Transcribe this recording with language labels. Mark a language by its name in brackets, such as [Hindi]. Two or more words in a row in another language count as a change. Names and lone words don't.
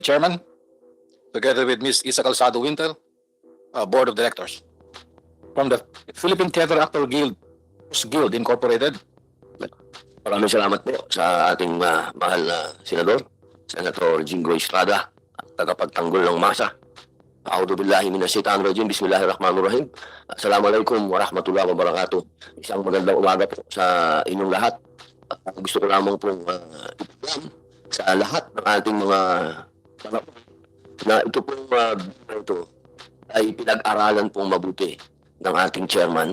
[English] Chairman, together with Ms. Isa Calzado Winter, Board of Directors. From the Philippine Theater Actor Guild Incorporated. [Filipino] Maraming salamat po sa ating mahal na Senador, Senator Jingo Estrada, at tagapagtanggol ng masa. [Arabic] أعوذ بالله من الشيطان الرجيم. بسم الله الرحمن الرحيم. السلام عليكم ورحمة الله وبركاته. [Filipino] Isang magandang umaga po sa inyong lahat. At gusto ko lamang pong ipaalam sa lahat ng ating mga na ito pong ito ay pinag-aralan pong mabuti ng ating chairman.